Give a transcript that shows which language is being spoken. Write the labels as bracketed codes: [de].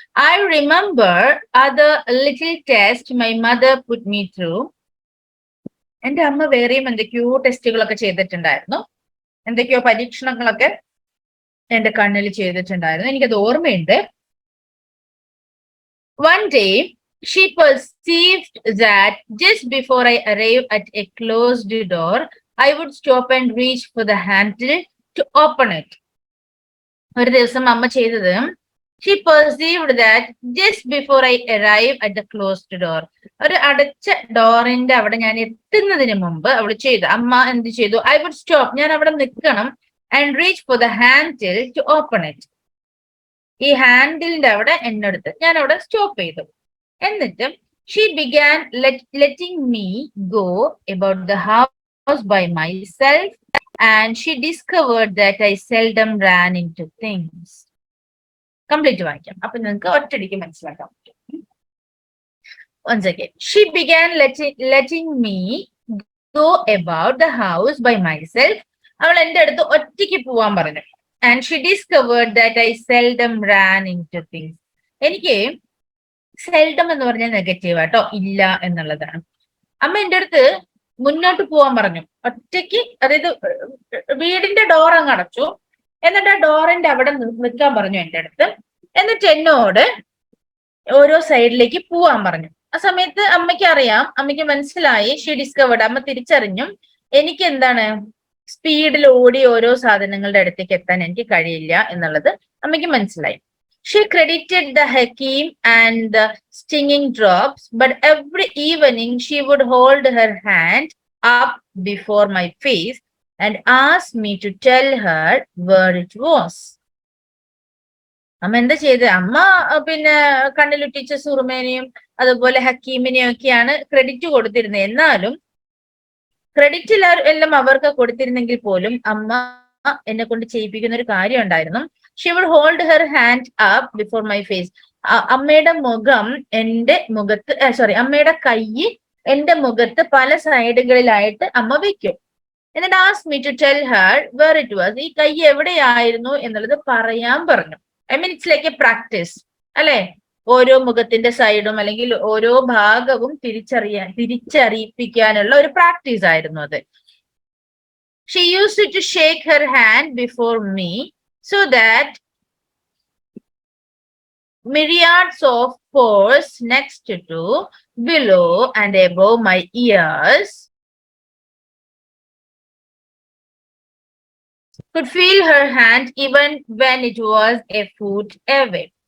[en] I remember other little tests my mother put me through. [ml] എന്റെ അമ്മ വേറെയും എന്തൊക്കെയോ ടെസ്റ്റുകളൊക്കെ ചെയ്തിട്ടുണ്ടായിരുന്നു, എന്തൊക്കെയോ പരീക്ഷണങ്ങളൊക്കെ എന്റെ കണ്ണിൽ ചെയ്തിട്ടുണ്ടായിരുന്നു. എനിക്കത് ഓർമ്മയുണ്ട്. [en] One day she perceived that just before I arrived at a closed door, I would stop and reach for the handle to open it. [ml] ഒരു ദിവസം അമ്മ ചെയ്തത്, [en] she perceived that just before I arrived at the closed door, [ml] ഒരു അടച്ച ഡോറിന്റെ അവിടെ ഞാൻ എത്തുന്നതിന് മുമ്പ് അവൾ ചെയ്തു. അമ്മ എന്ത് ചെയ്തു? [en] I would stop, [ml] ഞാൻ അവിടെ നിൽക്കണം, [en] and reach for the handle to open it. [ml] ഈ ഹാൻഡിലിന്റെ അവിടെ എന്നെടുത്ത് ഞാൻ അവിടെ സ്റ്റോപ്പ് ചെയ്തു. എന്നിട്ട് [en] she began letting me go about the house by myself, and she discovered that I seldom ran into things. [ml] Complete വായിക്കാം, അപ്പൊ നിങ്ങൾക്ക് ഒറ്റയടിക്ക് മനസ്സിലാക്കാൻ പറ്റും. [en] Once again, she began letting me go about the house by myself. [ml] അവൾ എന്റെ അടുത്ത് ഒറ്റയ്ക്ക് പോവാൻ പറഞ്ഞു. [en] And she discovered that I seldom ran into things. [ml] എനിക്ക് സെൽഡം എന്ന് പറഞ്ഞാൽ നെഗറ്റീവ് ആട്ടോ, ഇല്ല എന്നുള്ളതാണ്. അമ്മ എന്റെ അടുത്ത് മുന്നോട്ട് പോവാൻ പറഞ്ഞു ഒറ്റയ്ക്ക്. അതായത് വീടിന്റെ ഡോർ അങ്ങ് അടച്ചു, എന്നിട്ട് ആ ഡോറിന്റെ അവിടെ നിൽക്കാൻ പറഞ്ഞു എന്റെ അടുത്ത്. എന്നിട്ട് എന്നോട് ഓരോ സൈഡിലേക്ക് പോവാൻ പറഞ്ഞു. ആ സമയത്ത് അമ്മയ്ക്ക് അറിയാം, അമ്മയ്ക്ക് മനസ്സിലായി, ഷീ ഡിസ്കവേർഡ്, അമ്മ തിരിച്ചറിഞ്ഞു എനിക്ക് എന്താണ് സ്പീഡിൽ ഓടി ഓരോ സാധനങ്ങളുടെ അടുത്തേക്ക് എത്താൻ എനിക്ക് കഴിയില്ല എന്നുള്ളത് അമ്മയ്ക്ക് മനസ്സിലായി. [en] She credited the Hakim and the stinging drops, but every evening she would hold her hand up before my face and ask me to tell her where it was. [ml] അമ്മ എന്താ ചെയ്ത്? അമ്മ പിന്നെ കണ്ണിലുറ്റിച്ച സുറുമേനെയും അതുപോലെ ഹക്കീമിനെയും ഒക്കെയാണ് ക്രെഡിറ്റ് കൊടുത്തിരുന്നത്. എന്നാലും ക്രെഡിറ്റ് എല്ലാം അവർക്ക് കൊടുത്തിരുന്നെങ്കിൽ പോലും അമ്മ എന്നെ കൊണ്ട് ചെയ്യിപ്പിക്കുന്ന ഒരു കാര്യം ഉണ്ടായിരുന്നു. [en] She would hold her hand up before my face. [ml] അമ്മയുടെ മുഖം എന്റെ മുഖത്ത്, അമ്മയുടെ കൈ എന്റെ മുഖത്ത് പല സൈഡുകളിലായിട്ട് അമ്മ വെക്കും. [en] എന്നിട്ട് ask me to tell her where it was. [ml] ഈ കൈ എവിടെയായിരുന്നു എന്നുള്ളത് പറയാൻ പറഞ്ഞു. [en] I mean it's like a practice [ml] അല്ലെ? ഓരോ മുഖത്തിന്റെ സൈഡും അല്ലെങ്കിൽ ഓരോ ഭാഗവും തിരിച്ചറിയിപ്പിക്കാനുള്ള ഒരു പ്രാക്ടീസ് ആയിരുന്നു അത്. [en] She used to shake her hand before me so that myriads of pores next to, below and above my ears could feel her hand even when it was a foot away.